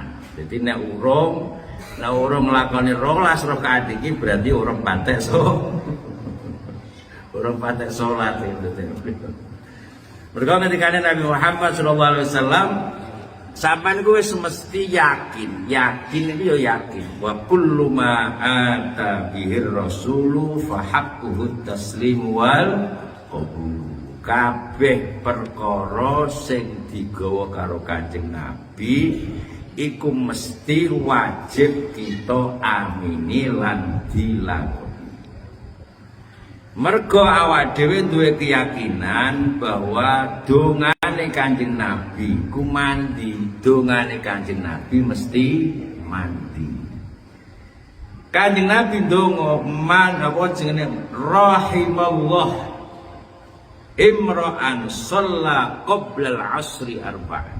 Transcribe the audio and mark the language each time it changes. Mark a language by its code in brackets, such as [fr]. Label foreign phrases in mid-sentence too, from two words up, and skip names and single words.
[jv] Dadi nek urung nglakoni 12 rakaat iki berarti urung patek urung patek salat itu. Mergo ngendikane Nabi Muhammad [ar] صلى الله عليه وسلم, [jv] sampeyan kuwi mesti yakin itu ya yakin. [ar] وكل ما أتى به الرسول فحقه التسليم والقبول. [jv] Kabeh perkara sing digawa karo Kanjeng Nabi iku mesti wajib kita amini lan dilakoni. Mergo awak dhewe duwe keyakinan bahwa dongane Kanjeng Nabi ku mandi, dongane Kanjeng Nabi mesti mandi. Kanjeng Nabi ndonga [ar] man [jv] apa jenenge [ar] رحم الله امرأ صلى قبل العصر أربعا.